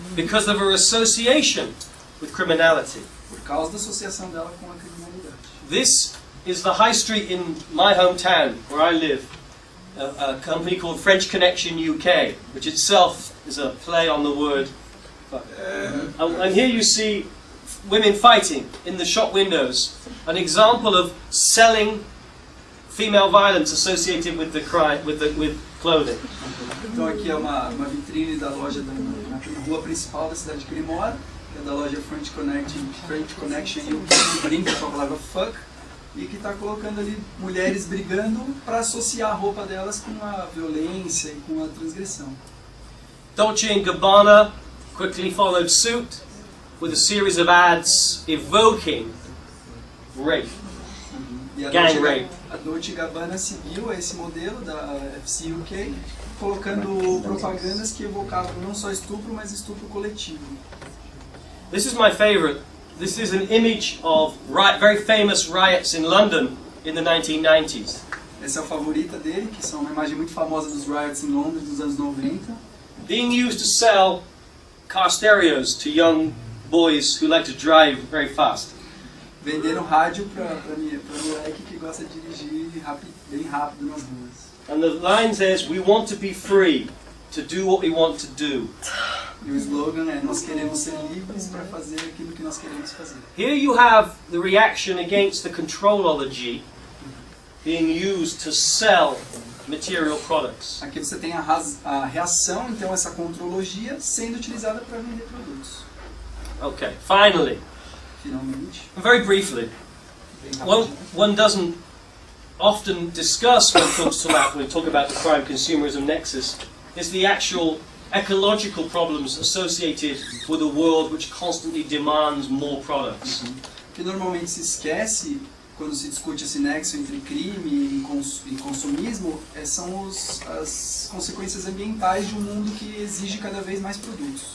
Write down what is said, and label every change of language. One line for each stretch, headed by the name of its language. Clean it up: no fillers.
English: because of her association with criminality.
Portuguese: por causa da associação dela com a criminalidade.
English: This is the high street in my hometown where I live, a company called French Connection UK, which itself is a play on the word. And here you see women fighting in the shop windows, an example of selling female violence associated with the crime, with clothing.
Portuguese: Então aqui é uma vitrine da loja na rua principal da cidade de Criminologia, que é da loja French Connection UK, que brinca com a palavra fuck, e que está colocando ali mulheres brigando para associar a roupa delas com a violência e com a transgressão.
English: Dolce & Gabbana quickly followed suit with a series of ads evoking rape.
Portuguese: E a
English: Gang rape.
Portuguese: Dolce & Gabbana seguiu esse modelo da FC UK, colocando propagandas que evocavam não só estupro, mas estupro coletivo.
English: This is my favorite. This is an image of very famous riots in London in the 1990s.
Portuguese: Essa é a favorita dele, que são uma imagem muito famosa dos riots em Londres dos anos 90.
English: Being used to sell car stereos to young boys who like to drive very fast.
Portuguese: Venderam rádio para moleque que gosta de dirigir bem rápido nas ruas.
English: And the line says, "We want to be free to do what we want to do."
Portuguese: E o slogan é: nós queremos ser livres para fazer aquilo que nós queremos fazer.
English: Here you have the reaction against the controlology being used to sell material products.
Portuguese: Aqui você tem a reação, então, essa contrologia sendo utilizada para vender produtos.
English: Okay, finally,
Portuguese: Finalmente,
English: very briefly,
Portuguese: bem rapidinho.
English: one doesn't often discuss when we talk about the crime consumerism nexus is the actual ecological problems associated with a world which constantly demands more products.
Portuguese: O que normalmente se esquece quando se discute esse nexo entre crime e consumismo são as consequências ambientais de um mundo que exige cada vez mais produtos.